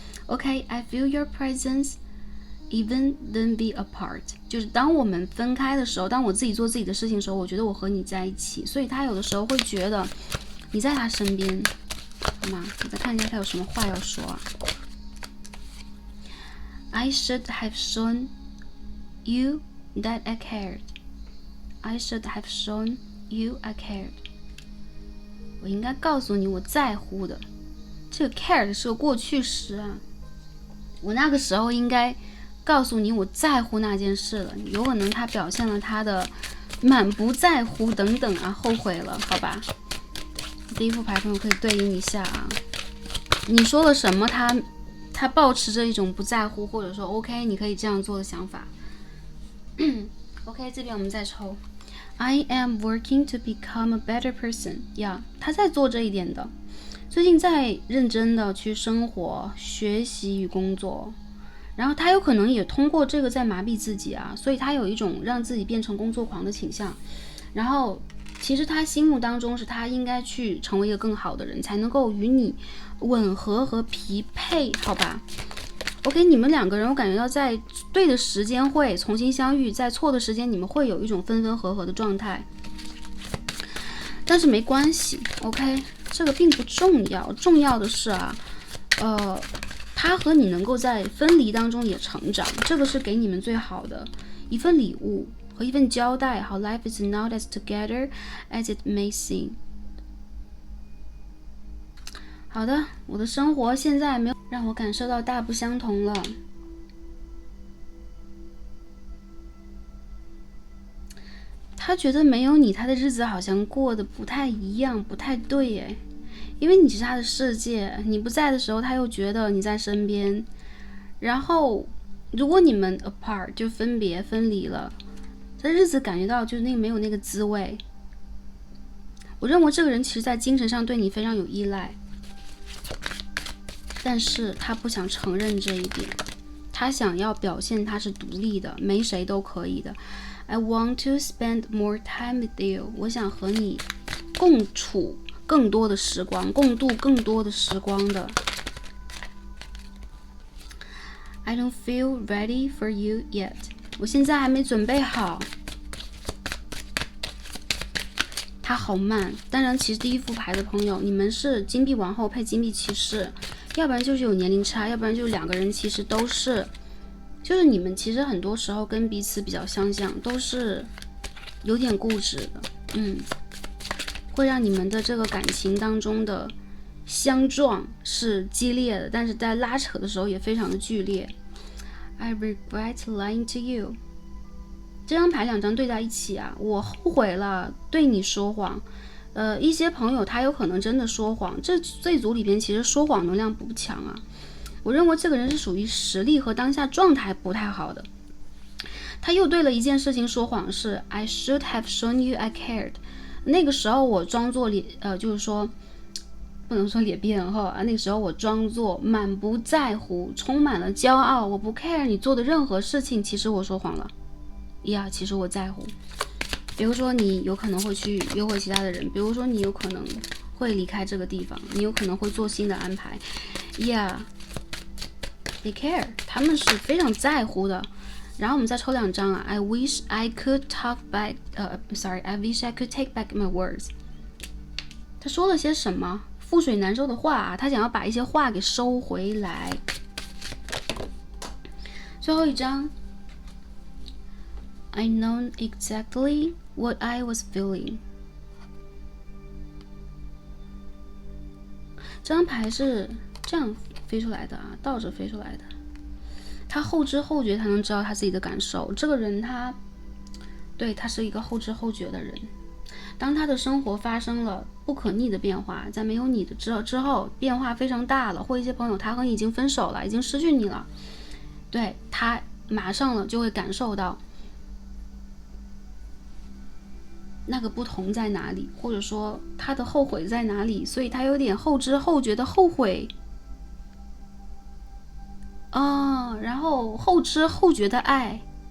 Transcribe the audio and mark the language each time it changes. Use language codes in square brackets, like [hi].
[en] OK, I feel your presence even then be apart， [zh] 就是当我们分开的时候，当我自己做自己的事情的时候，我觉得我和你在一起，所以他有的时候会觉得你在他身边，好吗？我再看一下他有什么话要说啊。 [en] I should have shown you that I cared. I should have shown you I cared. [zh] 我应该告诉你我在乎的。这个 cared 是个过去时啊，我那个时候应该告诉你我在乎那件事了。有可能他表现了他的满不在乎等等啊，后悔了，好吧？第一副牌朋友可以对应一下啊，你说了什么他抱持着一种不在乎，或者说 OK 你可以这样做的想法。 [en] OK， [zh] 这边我们再抽 [en] I am working to become a better person。 [zh] 呀，他在做这一点的，最近在认真的去生活、学习与工作，然后他有可能也通过这个在麻痹自己啊，所以他有一种让自己变成工作狂的倾向。然后其实他心目当中是他应该去成为一个更好的人，才能够与你吻合和匹配，好吧？ OK， 你们两个人我感觉到在对的时间会重新相遇，在错的时间你们会有一种分分合合的状态，但是没关系 OK， 这个并不重要，重要的是啊他和你能够在分离当中也成长，这个是给你们最好的一份礼物和一份交代。 [en] 好 ，Life is not as together as it may seem。 [zh] 好的，我的生活现在没有让我感受到大不相同了。他觉得没有你，他的日子好像过得不太一样，不太对耶。因为你是他的世界，你不在的时候，他又觉得你在身边。然后，如果你们 apart 就分别分离了，这日子感觉到就是没有那个滋味。我认为这个人其实在精神上对你非常有依赖，但是他不想承认这一点，他想要表现他是独立的，没谁都可以的。 [en] I want to spend more time with you， [zh] 我想和你共处更多的时光，共度更多的时光的。 [en] I don't feel ready for you yet， [zh] 我现在还没准备好。他好慢，当然其实第一副牌的朋友，你们是金币王后配金币骑士，要不然就是有年龄差，要不然就是两个人其实都是，就是你们其实很多时候跟彼此比较相像，都是有点固执的，会让你们的这个感情当中的相撞是激烈的，但是在拉扯的时候也非常的剧烈。 [en] I regret lying to you。 [zh] 这张牌两张对在一起啊，我后悔了对你说谎。一些朋友他有可能真的说谎，这组里边其实说谎能量不强啊。我认为这个人是属于实力和当下状态不太好的。他又对了一件事情说谎，是 [en] I should have shown you I cared。 [zh] 那个时候我装作就是说不能说脸皮很厚啊，那个时候我装作满不在乎，充满了骄傲，我不 care 你做的任何事情，其实我说谎了。呀，其实我在乎。比如说你有可能会去约会其他的人，比如说你有可能会离开这个地方，你有可能会做新的安排。呀 [en] they care， [zh] 他们是非常在乎的。然后我们再抽两张啊 [en] I wish I could talk back sorry I wish I could take back my words。 [zh] 他说了些什么覆水难收的话啊，他想要把一些话给收回来。最后一张 [en] I know exactly what I was feeling。 [zh] 这张牌是这样飞出来的啊，倒着飞出来的。他后知后觉才能知道他自己的感受。这个人他是一个后知后觉的人。当他的生活发生了不可逆的变化，在没有你的之后变化非常大了，或一些朋友他和你已经分手了，已经失去你了，对，他马上了就会感受到那个不同在哪里，或者说他的后悔在哪里，所以他有点后知后觉的后悔然后后知后觉的爱。